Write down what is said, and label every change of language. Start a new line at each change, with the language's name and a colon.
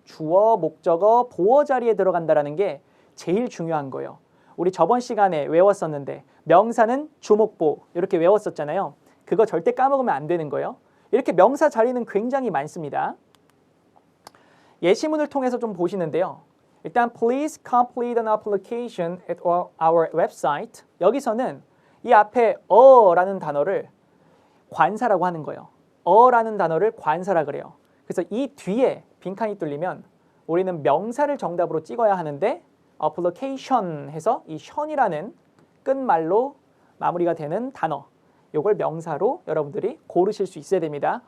Korean: 주어, 목적어, 보어 자리에 들어간다는 게 제일 중요한 거예요. 우리 저번 시간에 외웠었는데 명사는 주목보 이렇게 외웠었잖아요. 그거 절대 까먹으면 안 되는 거예요. 이렇게 명사 자리는 굉장히 많습니다. 예시문을 통해서 좀 보시는데요.
English: 일단 please complete an application at our website.
Korean: 여기서는 이 앞에 어라는 단어를 관사라고 하는 거예요. 어라는 단어를 관사라 그래요. 그래서 이 뒤에 빈칸이 뚫리면 우리는 명사를 정답으로 찍어야 하는데 application 해서 이 션이라는 끝말로 마무리가 되는 단어 요걸 명사로 여러분들이 고르실 수 있어야 됩니다.